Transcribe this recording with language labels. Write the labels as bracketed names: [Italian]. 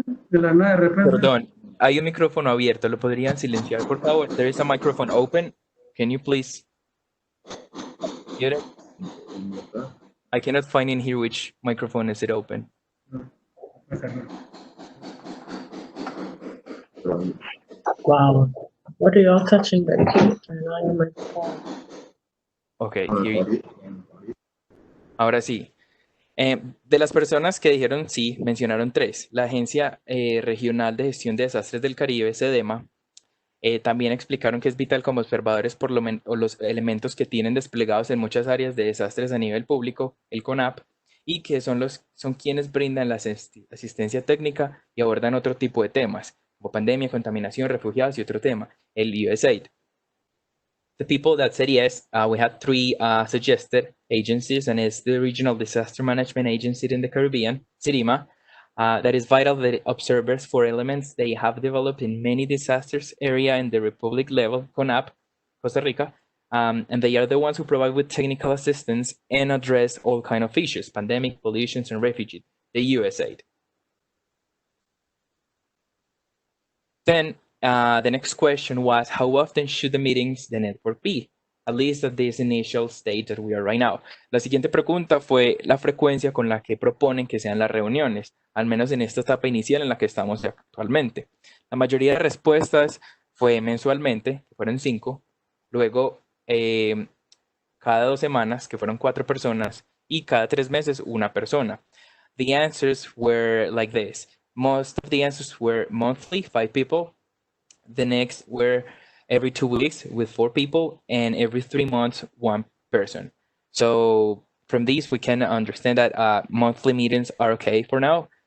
[Spanish] Perdón, hay un micrófono abierto. ¿Lo podrían silenciar, por favor? [English] There is a microphone open. Can you please mute it? I cannot find in here which microphone is it open. Wow. What are y'all touching that you can't turn on your microphone? Okay, here you. [Spanish] Ahora sí. De las personas que dijeron sí, mencionaron 3. La Agencia Regional de Gestión de Desastres del Caribe, SEDEMA. También explicaron que es vital como observadores por los elementos que tienen desplegados en muchas áreas de desastres a nivel público, el CONAP, y que son quienes brindan la asistencia técnica y abordan otro tipo de temas, como pandemia, contaminación, refugiados y otro tema, el USAID. [English] The people that said yes, we had three suggested agencies, and it's the Regional Disaster Management Agency in the Caribbean, CIRIMA, that is vital that observers for elements they have developed in many disasters area in the Republic level, CONAP, Costa Rica, and they are the ones who provide with technical assistance and address all kind of issues, pandemic, pollutions, and refugee, the USAID. Then the next question was, how often should the meetings, the network be? At least at this initial state that we are right now. [Spanish] La siguiente pregunta fue la frecuencia con la que proponen que sean las reuniones, al menos en esta etapa inicial en la que estamos actualmente. La mayoría de respuestas fue mensualmente, que fueron 5, luego cada 2 semanas, que fueron 4 personas, y cada 3 meses, 1 persona. [English] The answers were like this. Most of the answers were monthly, 5 people. The next were every 2 weeks with 4 people, and every 3 months, 1 person. So from these, we can understand that monthly meetings are okay for now.